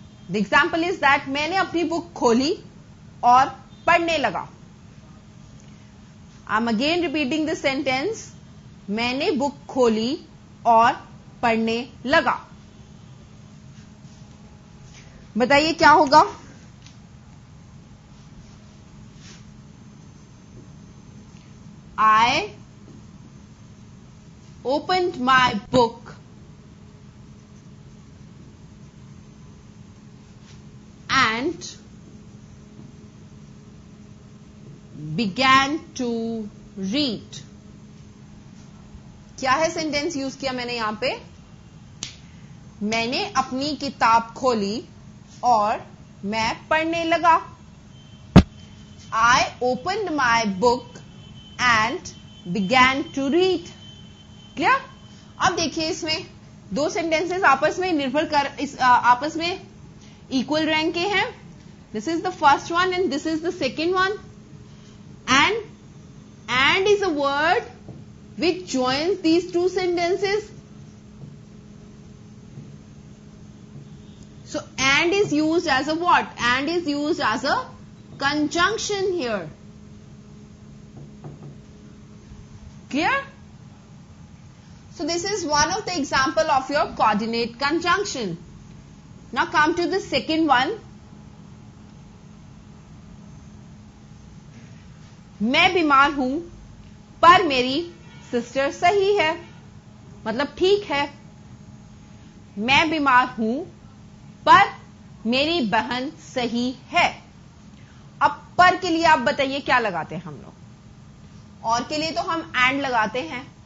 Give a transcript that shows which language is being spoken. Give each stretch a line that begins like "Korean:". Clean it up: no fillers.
English: The example is that
Hindi: मैंने अपनी book खोली और पढ़ने लगा.
English: I am again repeating the sentence.
Hindi: मैंने बुक खोली और पढ़ने लगा. बताइए क्या होगा?
English: I opened my book and began to read.
Hindi: क्या है सेंटेंस यूज किया मैंने यहां पे? मैंने अपनी किताब खोली और मैं पढ़ने लगा.
English: I opened my book and began to read. Clear?
Hindi: अब देखिए इसमें दो सेंटेंसेस आपस में निर्भर कर आपस में इक्वल रैंक के हैं.
English: This is the first one and this is the second one. And is a word which joins these two sentences. So and is used as a what? And is used as a conjunction here. Clear? So this is one of the example of your coordinate conjunction. Now come to the second one.
Hindi: मैं बीमार हूं पर मेरी sister सही है. मतलब ठीक है. मैं बीमार हूं पर मेरी बहन सही है. अब पर के लिए आप बताइए क्या लगाते हैं हम लोग? और के लिए तो हम एंड लगाते हैं.